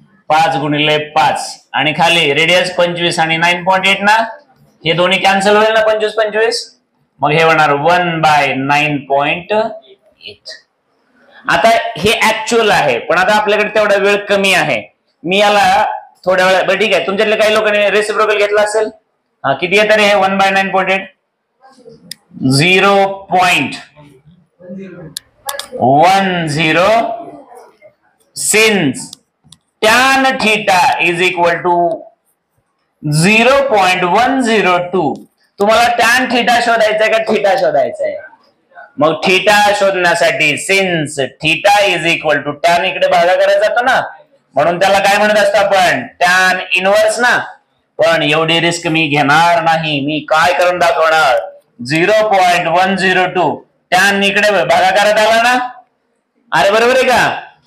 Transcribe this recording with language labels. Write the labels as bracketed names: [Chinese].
[Marathi] 5 गुणिले 5 आणि खाली रेडियस 25 आणि 9.8 ना, हे दोन्ही कॅन्सल होईल ना 25-25, मग हे होणार 1/9.8. आता हे ऍक्च्युअल आहे, पण आता आपल्याकडे तेवढा वेळ कमी आहे. मी याला थोड्या वेळा बरं ठीक आहे, तुमच्यातले काही लोकांनी रेसिप्रोकल घेतला असेल. हा किती येतं रे हे 1/9.8? [English] 0.10 since tan theta is equal to 0.102. [Marathi] तुम्हाला tan थीटा शोधायचा आहे का थीटा शोधायचा आहे? मग थीटा शोधण्यासाठी [English] since theta is equal to tan [Marathi] इकडे भागाकार जातो ना, म्हणून त्याला काय म्हणत असतो आपण? टॅन इनवर्स ना. पण एवढी रिस्क मी घेणार नाही. मी काय करून दाखवणार? 0.102 टॅन इकडे भागाकारात आला ना. अरे बरोबर आहे का?